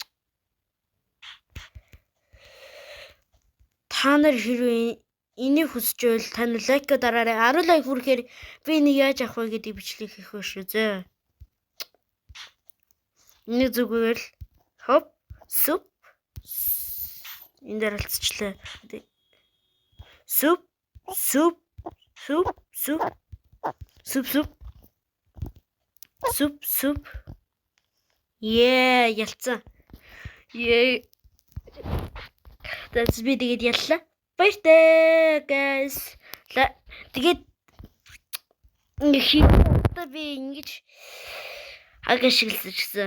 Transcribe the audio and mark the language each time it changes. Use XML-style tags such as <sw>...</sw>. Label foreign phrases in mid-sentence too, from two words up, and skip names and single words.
<mn>Та нар хэрвээ энийг хүсэж байвал тань лайк дараарай. 10 лайк хүрэхээр би энийг яаж авах вэ гэдэг бичлэг хийх вэ шүү зөө. Энийг зүгээр л хоп суп энэ дээр алцчлаа. Суп суп суп суп суп суп суп суп ялцсан. That's би тэгээд яллаа. Баяртай guys. Тэгээд одоо би ингэж агашиглажсэн.</mn>